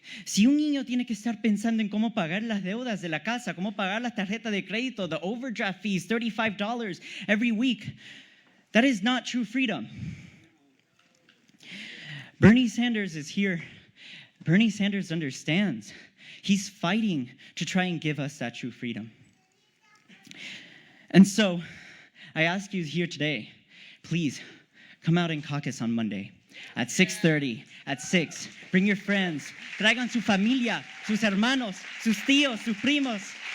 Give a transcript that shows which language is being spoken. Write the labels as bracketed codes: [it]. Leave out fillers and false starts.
[es] Si un niño tiene que estar pensando en cómo pagar las deudas de la casa, cómo pagar las tarjetas de crédito, [en] the overdraft fees, $35 every week, that is not true freedom. Bernie Sanders is here. Bernie Sanders understands. He's fighting to try and give us that true freedom. And so, I ask you here today, please come out in Caucus on Monday at 6:30, at 6. Bring your friends. [es] Traigan su familia, sus hermanos, sus tíos, sus primos.